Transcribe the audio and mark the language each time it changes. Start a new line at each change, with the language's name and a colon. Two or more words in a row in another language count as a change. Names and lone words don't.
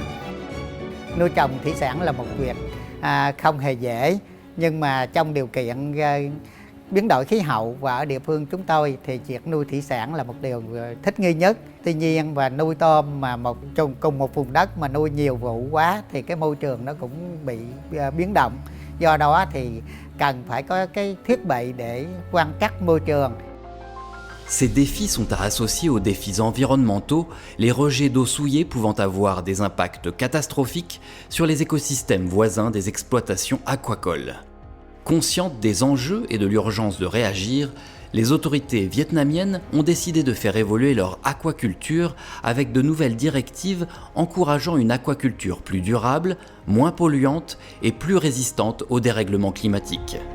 Vietnamese: Nuôi trồng thủy sản là một việc không hề dễ, nhưng mà trong điều kiện biến đổi khí hậu và ở địa phương chúng tôi thì việc nuôi thủy sản là một điều thích nghi nhất. Tuy nhiên và nuôi tôm mà cùng một vùng đất mà nuôi nhiều vụ quá thì cái môi trường nó cũng bị biến động. Do đó thì cần phải có cái thiết bị để quan trắc môi trường.
French: Ces défis sont à associer aux défis environnementaux, les rejets d'eau souillée pouvant avoir des impacts catastrophiques sur les écosystèmes voisins des exploitations aquacoles. Conscientes des enjeux et de l'urgence de réagir, les autorités vietnamiennes ont décidé de faire évoluer leur aquaculture avec de nouvelles directives encourageant une aquaculture plus durable, moins polluante et plus résistante aux dérèglements climatiques.